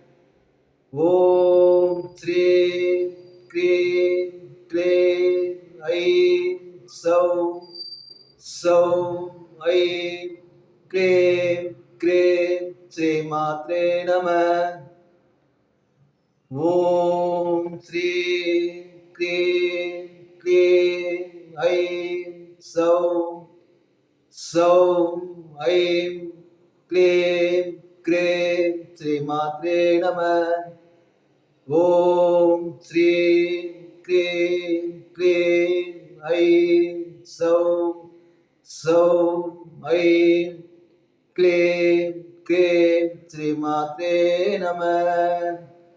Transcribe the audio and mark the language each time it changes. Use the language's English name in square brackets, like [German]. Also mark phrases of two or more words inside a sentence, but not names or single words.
[Sanskrit] ॐ श्रीं क्रीं क्लीं ऐं सौं सौं ऐं क्लीं क्रीं श्रीमात्रे नमः। ॐ श्रीं क्रीं क्लीं ऐं सौं सौं ऐं क्लीं क्रीं श्रीमात्रे नमः। ॐ श्रीं क्रीं क्लीं ऐं सौं सौं ऐं क्लीं क्लीं श्रीमात्रे नमः।